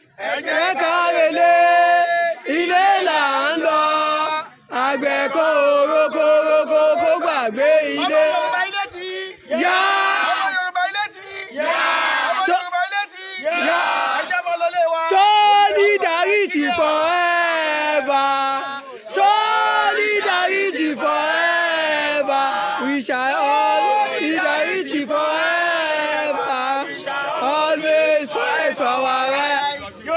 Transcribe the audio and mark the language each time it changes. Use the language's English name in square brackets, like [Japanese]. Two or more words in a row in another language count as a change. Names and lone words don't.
[Yoruba] Ẹ jẹ́ ká relé. Ilé là ń lọ. Àgbẹ̀ kó oroko, oroko kó gbàgbé ilé. Ọmọ Yorùbá ilé ti Yá. Ọmọ Yorùbá ilé ti Yá. Ọmọ So- Yorùbá ilé ti Yá. Ẹ jẹ́ mọ́ lọlé wa. [English] Solidarity forever. Solidarity forever. We shall all solidarity forever. Always fight for our rights.